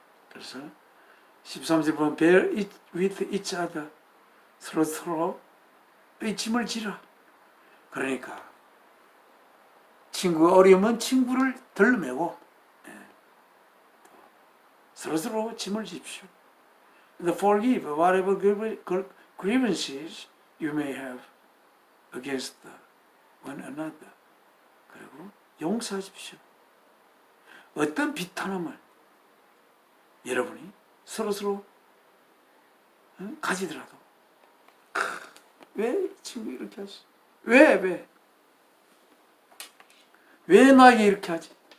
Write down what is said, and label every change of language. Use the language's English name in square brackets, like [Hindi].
[Korean] 그래서 13절 보면 [English] bear it with each other, [Korean] 서로의 짐을 지라. 그러니까 친구가 어려우면 친구를 덜매고 서로 짐을 지십시오. [English] And forgive whatever grievances you may have against one another. [Korean] 그리고 용서하십시오. 어떤 비탄함을 여러분이 서로 가지더라도 왜 이 친구 이렇게 하지? 왜 나에게 이렇게 하지?